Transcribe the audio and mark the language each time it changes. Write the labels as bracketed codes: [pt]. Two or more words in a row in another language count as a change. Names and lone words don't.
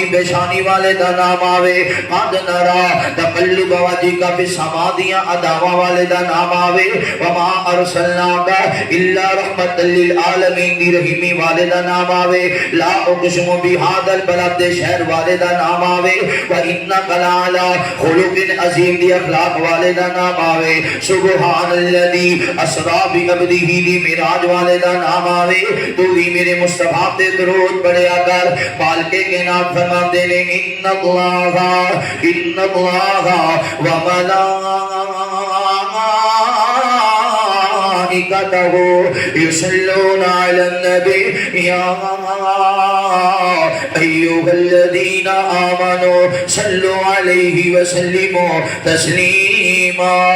[pa] پیشانی والے دا نام آوے، [ar] قد نرا تقلب وجہک فی السماء [pa] دیاں اداواں والے دا نام آوے، [ar] وما ارسلناک الا رحمت [pa] للعالمین دی رحیمی والے دا نام آوے، [ar] لا اقسم بہذا البلد [pa] دے شہر والے دا نام آوے، [ar] وَإِنَّكَ لَعَلَىٰ خُلُقٍ عظیم [pa] دی اخلاق والے دا نام آوے، [ar] سبحان الذی اسریٰ بعبدہ [pa] دی معراج والے دا نام آوے، تو ہی میرے مصطفیٰ تے درود پڑھیا کر، مالک کائنات فرماتے نے ان [ar] اللہ وملائکتہ یصلون علی النبی یا ایھا الذین آمنوا صلوا علیہ وسلموا تسلیما۔